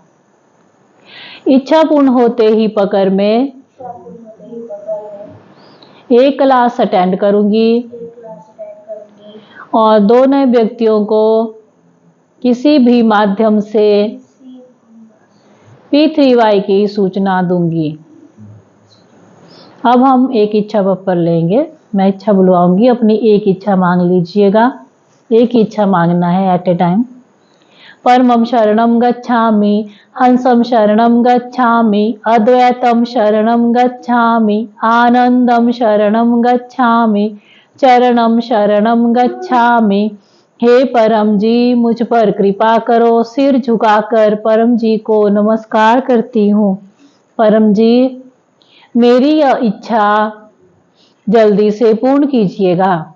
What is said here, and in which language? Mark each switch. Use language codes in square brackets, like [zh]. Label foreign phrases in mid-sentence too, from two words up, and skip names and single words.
[hi] इच्छा पूर्ण होते ही पकड़ में एक क्लास अटेंड करूंगी और 2 नए व्यक्तियों को किसी भी माध्यम से P3Y की सूचना दूंगी। अब हम एक इच्छा पप्पर लेंगे। मैं इच्छा बुलवाऊंगी, अपनी एक इच्छा मांग लीजिएगा। एक इच्छा मांगना है [en] at a time. [sa] परमं शरणं गच्छामि, हंसं शरणं गच्छामि, अद्वैतं शरणं गच्छामि, आनंदं शरणं गच्छामि, चरणं शरणं गच्छामि। [hi] हे परम जी, मुझ पर कृपा करो। सिर झुकाकर परम जी को नमस्कार करती हूँ। परम जी, मेरी यह इच्छा जल्दी से पूर्ण कीजिएगा।